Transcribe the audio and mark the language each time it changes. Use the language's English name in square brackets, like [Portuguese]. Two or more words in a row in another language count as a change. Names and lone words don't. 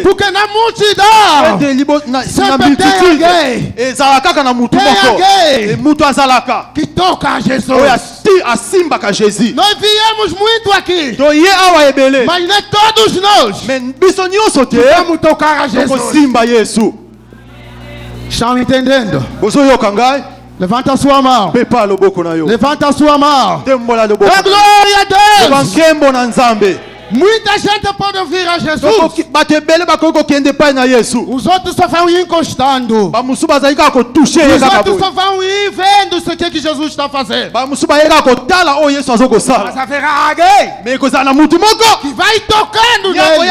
[Portuguese] Porque na multidão sempre tem alguém que toca a Jesus. Nós viemos muito aqui, mas nem todos nós vamos tocar a Jesus. Estão entendendo? Levanta a sua mão. [Lingala] Pepa loboko na yo. [Portuguese] Levanta a sua mão. [Lingala] Tembola loboko. [Portuguese] Dá glória a Deus. [Lingala] Bankembo na nzambe. [Portuguese] Muita gente pode ouvir a Jesus. Os outros só vão ir encostando. Os outros só vão ir vendo o que Jesus está fazendo. Mas haverá alguém que vai tocando nele.